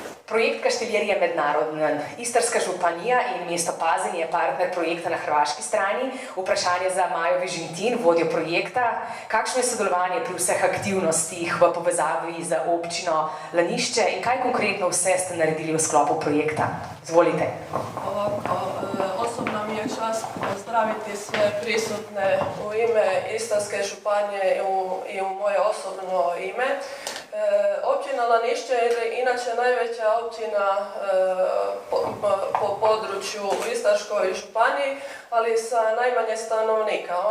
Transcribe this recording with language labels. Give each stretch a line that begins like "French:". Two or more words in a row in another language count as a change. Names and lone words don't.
Slovenian: Projekt Kaštelir je mednaroden. Istrska županija in mesto Pazin je partner projekta na hrvaški strani. Vprašanje za Majo Vižintin, vodjo projekta. Kakšno je sodelovanje pri vseh aktivnostih v povezavi z občino Lanišče in kaj konkretno vse ste naredili v sklopu projekta? Izvolite.
Croatian: Osobno mi je čast pozdraviti sve prisutne u ime Istarske županije i u moje osobno ime. Općina Lanišće je inače najveća općina po području u Istarskoj županiji, ali sa najmanje stanovnika.